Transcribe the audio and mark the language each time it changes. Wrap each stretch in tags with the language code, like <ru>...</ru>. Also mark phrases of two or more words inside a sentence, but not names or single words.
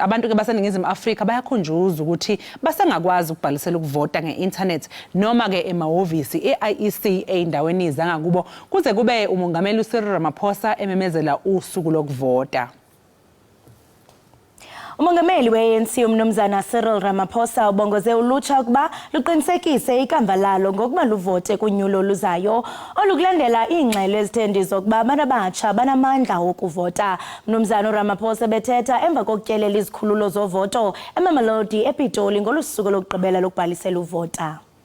<zu>Abantu ke baseNingizimu Afrika bayakhunjuzwa ukuthi basengakwazi ukubhalisela ukuvota nge-internet noma ke emahhovisi e-IEC ey'ndaweni zangakubo kuze kube umongameli uCyril Ramaphosa ememezela usuku lokuvota.</zu> <xh>Umongameli we-ANC umnumzana Cyril Ramaphosa ubongoze ulutsha ukuba luqinisekise ikamva lalo ngokuba luvote kunyulo luzayo olukulandela iingxelo ezithende zokuba abantu abatsha banamandla wokuvota. Umnumzana uRamaphosa bethetha emva kokutyelela izikhululo zovoto eMamelodi ePitoli ngolusuku lokugqibela lokubhalisela uvota.</xh>